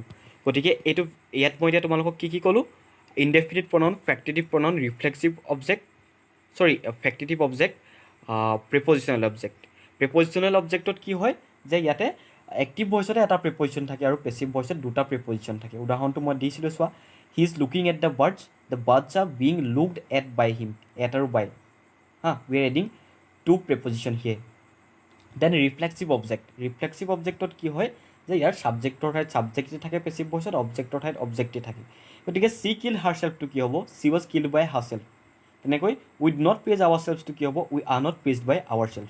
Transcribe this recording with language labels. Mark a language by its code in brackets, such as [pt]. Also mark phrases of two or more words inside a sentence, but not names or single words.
[as] গতিকে ইয়াত মই এতিয়া তোমালোকক কি ক'লোঁ, [en] indefinite pronoun, factitive pronoun, reflexive object, factitive object, prepositional object. prepositional objectত [as] কি হয়, যে ইয়াতে [en] active voiceতে [as] এটা প্ৰিপজিশ্যন থাকে আৰু [en] passive voiceত [as] দুটা প্ৰিপজিশ্যন থাকে। উদাহৰণটো মই দিছিলোঁ চোৱা, [en] he is looking at the birds are being looked at by him, at আৰু by, we are adding two preposition here। [as] দেন [en] reflexive objectত [as] কি হয়, যে ইয়াৰ ছাবজেক্টৰ ঠাইত ছাবজেক্টে থাকে [en] passive voiceত, [as] অবজেক্টৰ ঠাইত অবজেক্টে থাকে। [en] গতিকে she kill herselfটো [as] কি হ'ব, [en] she was killed by herself. তেনেকৈ we do not praise ourselfটো [as] কি হ'ব, [en] we are not praised by ourself.